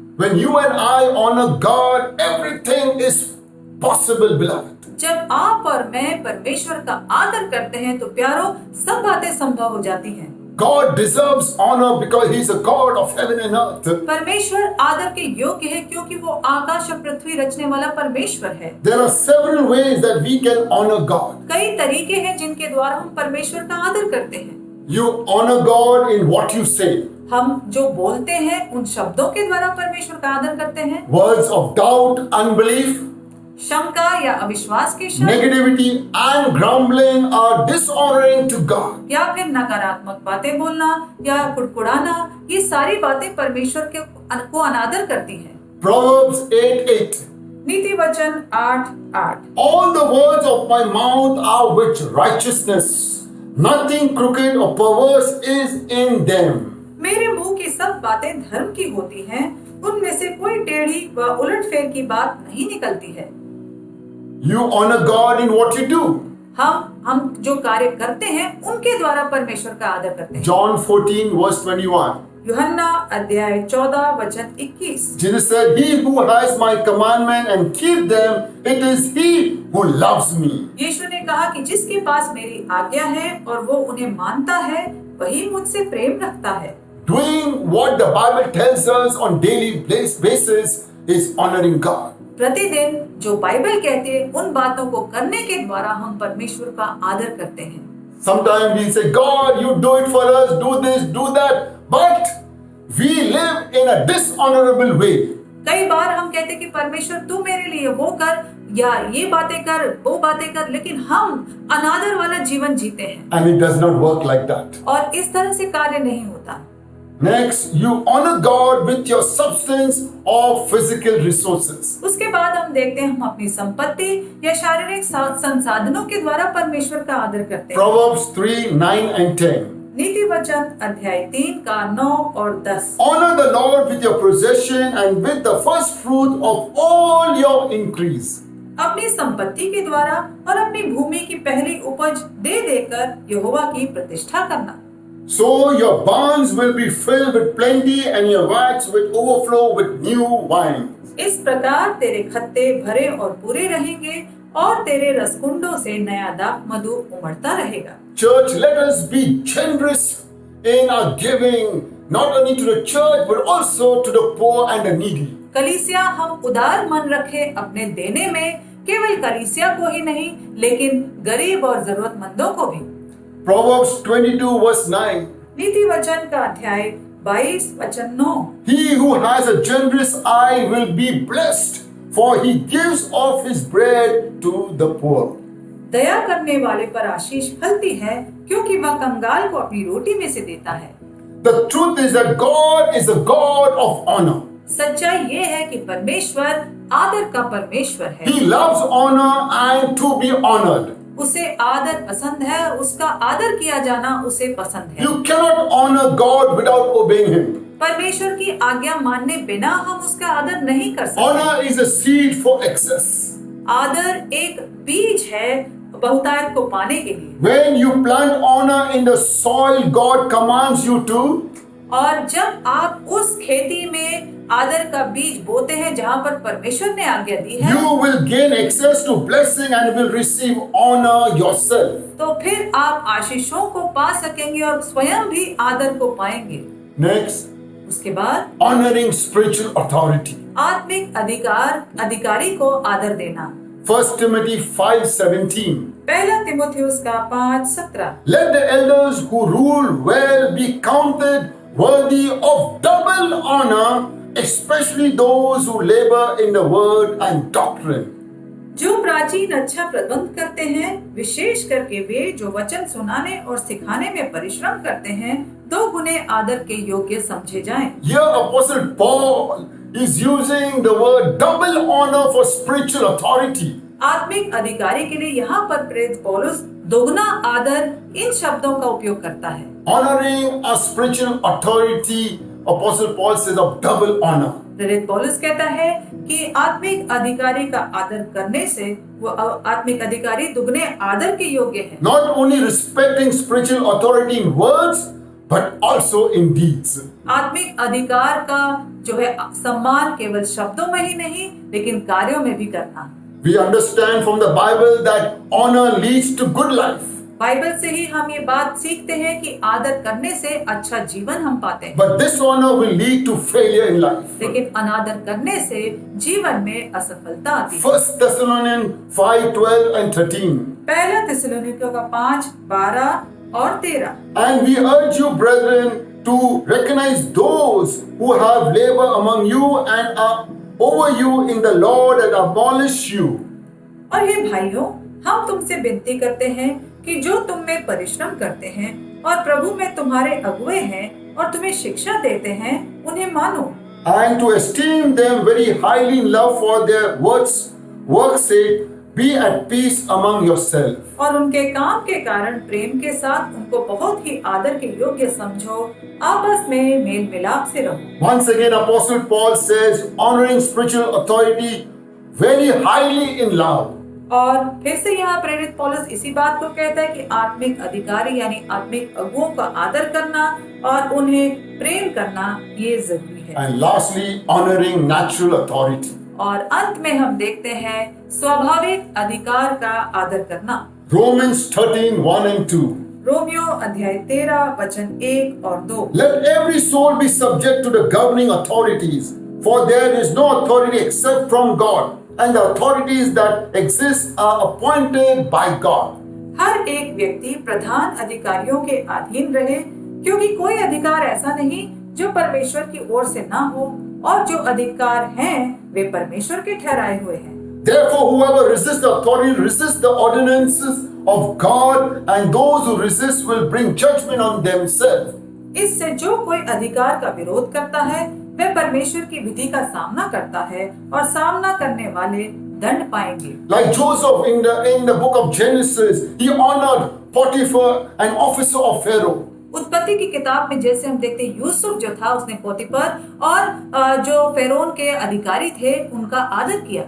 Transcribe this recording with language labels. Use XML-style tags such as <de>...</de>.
<en>When you and I honor God, everything is possible, beloved.</en> <hi>जब आप और मैं परमेश्वर का आदर करते हैं तो प्यारो सब बातें संभव हो जाती हैं।</hi> <en>God deserves honor because He is a God of heaven and earth.</en> <hi>परमेश्वर आदर के योग्य है क्योंकि वो आकाश और पृथ्वी रचने वाला परमेश्वर है।</hi> <en>There are several ways that we can honor God.</en> <hi>कई तरीके हैं जिनके द्वारा हम परमेश्वर का आदर करते हैं।</hi> <en>You honor God in what you say.</en> <hi>हम जो बोलते हैं उन शब्दों के द्वारा परमेश्वर का आदर करते हैं।</hi> <en>Words of doubt, unbelief,</en> <hi>शंका या अविश्वास के शब्द,</hi> <en>negativity and grumbling are dishonoring to God.</en> <hi>या फिर नकारात्मक बातें बोलना या कुड़कुड़ाना, ये सारी बातें परमेश्वर को अनादर करती हैं।</hi> <en>Proverbs 8:8.</en> <hi>नीति वचन 8:8।</hi> <en>All the words of my mouth are with righteousness. Nothing crooked or perverse is in them.</en> <hi>मेरे मुंह की सब बातें धर्म की होती हैं, उनमें से कोई टेढ़ी व उलटफेर की बात नहीं निकलती है।</hi> <en>You honor God in what you do.</en> <hi>हम जो कार्य करते हैं उनके द्वारा परमेश्वर का आदर करते हैं।</hi> <en>John 14 verse 21.</en> <hi>यूहन्ना अध्याय 14 वचन 21।</hi> <en>Jesus said, He who has my commandment and keep them, it is he who loves me.</en> <hi>यीशु ने कहा कि जिसके पास मेरी आज्ञा है और वो उन्हें मानता है वही मुझसे प्रेम रखता है।</hi> <en>Doing what the Bible tells us on daily basis is honoring God.</en> <hi>प्रतिदिन जो बाइबल कहती है उन बातों को करने के द्वारा हम परमेश्वर का आदर करते हैं।</hi> <en>Sometimes we say, God, you do it for us, do this, do that, but we live in a dishonorable way.</en> <hi>कई बार हम कहते कि परमेश्वर तू मेरे लिए वो कर या ये बातें कर वो बातें कर, लेकिन हम अनादर वाला जीवन जीते हैं</hi> <en>And it does not work like that.</en> <hi>और इस तरह से कार्य नहीं होता।</hi> <en>Next, you honor God with your substance or physical resources.</en> <hi>उसके बाद हम देखते हैं हम अपनी संपत्ति या शारीरिक संसाधनों के द्वारा परमेश्वर का आदर करते हैं।</hi> <en>Proverbs 3, 9 and 10.</en> <hi>नीति वचन अध्याय 3 का 9 और 10।</hi> <en>Honor the Lord with your possession and with the first fruit of all your increase.</en> <hi>अपनी संपत्ति के द्वारा और अपनी भूमि की पहली उपज दे देकर यहोवा की प्रतिष्ठा करना।</hi> <en>So your barns will be filled with plenty and your vats will overflow with new wine.</en> <hi>इस प्रकार तेरे खत्ते भरे और पूरे रहेंगे और तेरे रसकुंडों से नया दाख मधु उमड़ता रहेगा।</hi> <en>Church, let us be generous in our giving, not only to the church but also to the poor and the needy.</en> <hi>कलीसिया हम उदार मन रखें अपने देने में, केवल कलीसिया को ही नहीं लेकिन गरीब और जरूरतमंदों को भी।</hi> <en>Proverbs 22 verse 9.</en> <hi>नीति वचन का अध्याय 22 वचन 9।</hi> <en>He who has a generous eye will be blessed, for he gives of his bread to the poor.</en> <hi>दया करने वाले पर आशीष फलती है क्योंकि वह कंगाल को अपनी रोटी में से देता है।</hi> <en>The truth is that God is a God of honor.</en> <hi>सच्चाई ये है कि परमेश्वर आदर का परमेश्वर है।</hi> <en>He loves honor and to be honored.</en> <hi>उसे आदर पसंद है, उसका आदर किया जाना उसे पसंद है।</hi> <en>You cannot honor God without obeying Him.</en> <hi>परमेश्वर की आज्ञा मानने बिना हम उसका आदर नहीं कर सकते।</hi> <en>Honor is a seed for excess.</en> <hi>आदर एक बीज है बहुतायत को पाने के लिए।</hi> <en>When you plant honor in the soil God commands you to,</en> <hi>और जब आप उस खेती में आदर का बीज बोते हैं जहाँ पर परमेश्वर ने आज्ञा दी है,</hi> <en>you will gain access to blessing and will receive honor yourself.</en> <hi>तो फिर आप आशीषों को पा सकेंगे और स्वयं भी आदर को पाएंगे।</hi> <en>Next,</en> <hi>उसके बाद</hi> <en>honoring spiritual authority.</en> <hi>आत्मिक अधिकारी को आदर देना।</hi> <en>1 Timothy 5:17.</en> <hi>पहला तिमोथियुस का 5:17।</hi> <en>Let the elders who rule well be counted worthy of double honor, especially those who labor in the word and doctrine.</en> <hi>जो प्राचीन अच्छा प्रबंध करते हैं, विशेष करके वे जो वचन सुनाने और सिखाने में परिश्रम करते हैं, 2 गुने आदर के योग्य समझे जाएं।</hi> <en>Here Apostle Paul is using the word double honor for spiritual authority.</en> <hi>आत्मिक अधिकारी के लिए यहाँ पर प्रेरित पौलुस दोगुना आदर इन शब्दों का उपयोग करता है।</hi> <en>Honoring a spiritual authority, Apostle Paul says of double honor.</en> <hi>प्रेरित पौलुस कहता है कि आत्मिक अधिकारी का आदर करने से वो आत्मिक अधिकारी दुगने आदर के योग्य है।</hi> <en>Not only respecting spiritual authority in words, but also in deeds.</en> <hi>आत्मिक अधिकार का जो है सम्मान केवल शब्दों में ही नहीं लेकिन कार्यों में भी करना।</hi> <en>We understand from the Bible that honor leads to good life.</en> <hi>Bible से ही हम ये बात सीखते हैं कि आदर करने से अच्छा जीवन हम पाते हैं,</hi> <en>But dishonor will lead to failure in life.</en> <hi>लेकिन अनादर करने से जीवन में असफलता आती है।</hi> <en>1 Thessalonians 5:12 and 13.</en> <hi>पहला थिस्सलुनीकियों का 5:12 और 13।</hi> <en>And we urge you, brethren, to recognize those who have labor among you and are over you in the Lord and abolish you.</en> <hi>और हे भाइयों, हम तुमसे विनती करते हैं कि जो तुम में परिश्रम करते हैं और प्रभु में तुम्हारे अगुए हैं और तुम्हें शिक्षा देते हैं, उन्हें मानो।</hi> <en>And to esteem them very highly in love for their work's sake, be at peace among yourselves.</en> <hi>और उनके काम के कारण प्रेम के साथ उनको बहुत ही आदर के योग्य समझो, आपस में मेल मिलाप से रहो।</hi> <en>Once again, Apostle Paul says, honoring spiritual authority very highly in love.</en> <hi>और फिर से यहाँ प्रेरित पौलुस इसी बात को कहता है कि आत्मिक अधिकारी यानी आत्मिक अगुओं का आदर करना और उन्हें प्रेम करना ये जरूरी है।</hi> <en>And lastly, honoring natural authority.</en> <hi>और अंत में हम देखते हैं स्वाभाविक अधिकार का आदर करना।</hi> <en>Romans 13:1 and 2.</en> <hi>रोमियो अध्याय 13 वचन 1 और 2।</hi> <en>Let every soul be subject to the governing authorities, for there is no authority except from God, and the authorities that exist are appointed by God.</en> <hi>हर एक व्यक्ति प्रधान अधिकारियों के अधीन रहे, क्योंकि कोई अधिकार ऐसा नहीं जो परमेश्वर की ओर से ना हो, और जो अधिकार हैं वे परमेश्वर के ठहराए हुए हैं।</hi> <en>Therefore, whoever resists the authority resists the ordinances of God, and those who resist will bring judgment on themselves.</en> <hi>इससे जो कोई अधिकार का विरोध करता है वह परमेश्वर की विधि का सामना करता है, और सामना करने वाले दंड पाएंगे।</hi> <en>Like Joseph in the book of Genesis, he honored Potiphar, an officer of Pharaoh.</en> <hi>उत्पत्ति की किताब में जैसे हम देखते हैं यूसुफ जो था उसने पोतीफर और जो फेरोन के अधिकारी थे उनका आदर किया।</hi>